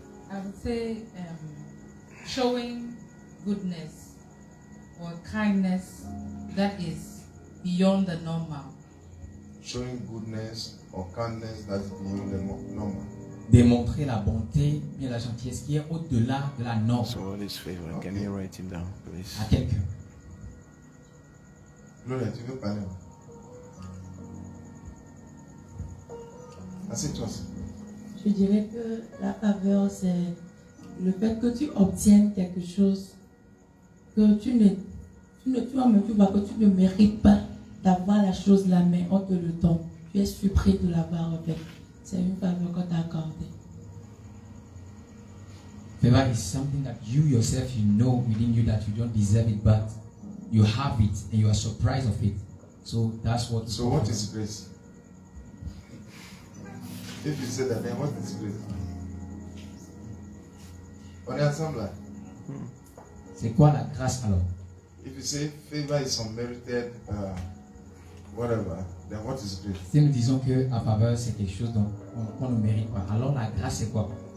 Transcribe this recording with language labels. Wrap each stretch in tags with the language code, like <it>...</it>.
<en>I would say showing goodness or kindness that is beyond the normal. Showing goodness or kindness that's beyond the normal.</en> <fr>Démontrer la bonté, bien la gentillesse qui est au-delà de la norme</fr> <en>So what is favor? Can you write it down, please?</en> <fr>à quelqu'un. Gloria, tu veux parler? Assieds-toi. Je dirais que la faveur, c'est le fait que tu obtiennes quelque chose que toi-même tu vois que tu ne mérites pas d'avoir la chose là, mais on te le donne. Tu es surpris de l'avoir en fait. C'est une faveur qu'on t'a accordée.</fr> <en>Favor is something that you yourself, you know within you that you don't deserve it, but you have it and you are surprised of it. So that's what. So what is grace? If you say that, then what is grace?</en> <fr>On est ensemble là. C'est quoi la grâce alors?</fr> <en>If you say favor is unmerited, whatever, then what is grace?</en> <fr>Si nous disons que la faveur c'est quelque chose qu'on ne mérite pas, alors la grâce c'est quoi?</fr>